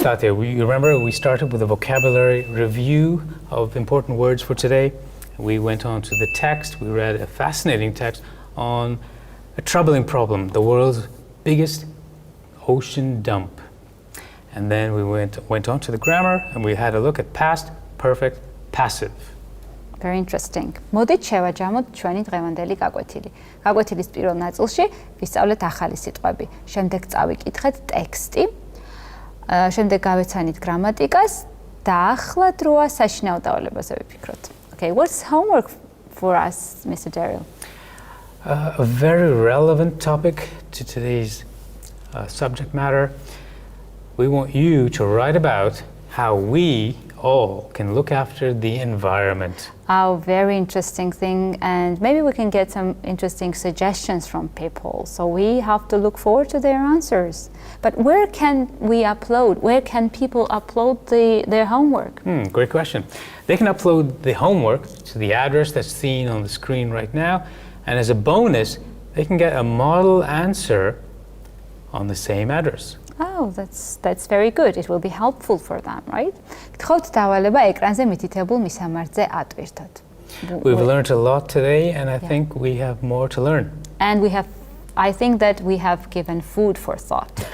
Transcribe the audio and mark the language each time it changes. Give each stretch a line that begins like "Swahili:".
English: Tatya, you remember we started with a vocabulary review of important words for today. We went on to the text. We read a fascinating text on a troubling problem, the world's biggest ocean dump. And then we went on to the grammar and we had a look at past perfect passive. Very interesting.
Georgian: მოდით შევაჯამოთ ჩვენი დღევანდელი გაკვეთილი. გაკვეთილის პირველ ნაწილში ვისწავლეთ ახალი სიტყვები. შემდეგ წავიკითხეთ ტექსტი. შემდეგ გავეცანით გრამატიკას და ახლა დროა საშინაო დავალებაზე ვიფიქროთ.
English: Okay, what's homework for us, Mr. Daryl? A very relevant topic to today's subject matter. We want you to write about how we all can look after the environment. Oh, very interesting thing, and maybe we can get some interesting suggestions from people. So we have to look forward to their answers. But where can people upload their homework? Great question. They can upload the homework to the address that's seen on the screen right now, and as a bonus, they can get a model answer on the same address. Oh, that's very good. It will be helpful for them, right?
Georgian: გთხოვთ დავალება ეკრანზე მითითებულ მისამართზე ატვირთოთ.
English: We've learned a lot today, and I think we have more to learn. And I think that we have given food for thought.